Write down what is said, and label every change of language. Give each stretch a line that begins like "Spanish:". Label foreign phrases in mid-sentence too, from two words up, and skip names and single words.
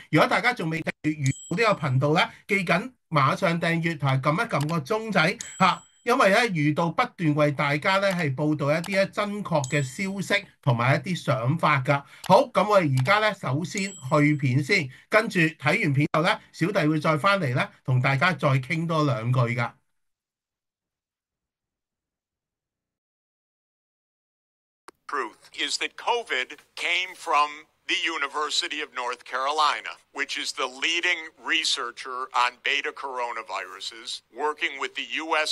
Cantonese: 如果大家仲未訂閱呢個頻道咧，記緊馬上訂閱同埋撳一撳個鐘仔因為咧，遇到不斷為大家咧係報導一啲咧真確嘅消息同埋一啲想法㗎。好，咁我哋而家咧首先去片先，跟住睇完片後咧，小弟會再翻嚟咧同大家再傾多兩句㗎。
English: Truth is that COVID came from the University of North Carolina, which is the leading researcher on beta coronaviruses, working with the U.S.